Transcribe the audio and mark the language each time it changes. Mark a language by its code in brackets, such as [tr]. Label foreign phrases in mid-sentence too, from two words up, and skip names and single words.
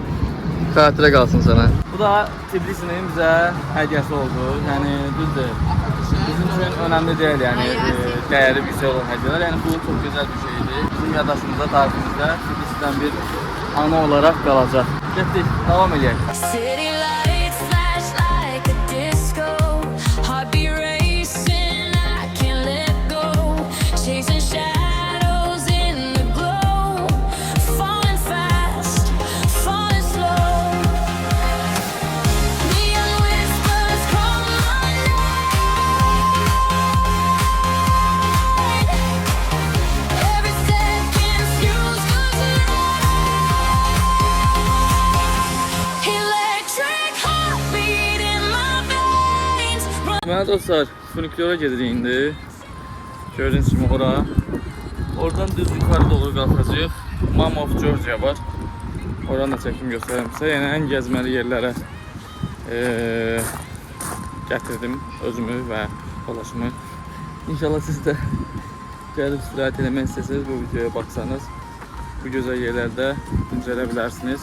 [az] Xatirə qalsın sənə. Bu da Tbilisinin bizə hədiyyəsi oldu. Yəni düzdür. Bizim üçün önəmli deyil, yəni dəyəri bir şey olan hədiyyələr. Yəni bu çox gözəl bir şeydir. Bizim yaddaşımızda, tariximizdə Tbilisidən bir ana olaraq qalacaq. Getdik, davam edək. [en] City lights flash like a disco. Heartbeat racing, I can't let go. Chasing shadows in the glow. Falling fast, falling slow. Neon whispers call my name. Every second feels good. Electric heartbeat in my veins. [az] Deməli dostlar, funikulyora gedirik indi. Gördüyünüz kimi ora. Oradan düz yuxarı doğru qalxacağıq. Mom of Georgia var. Oranı da çəkim göstərəm sizə. Yəni ən gəzməli yerlərə gətirdim özümü və yoldaşımı. İnşallah siz də gəlib istirahət eləmək istəsəniz bu videoya baxsanız bu gözəl yerlərdə dincələ bilərsiniz.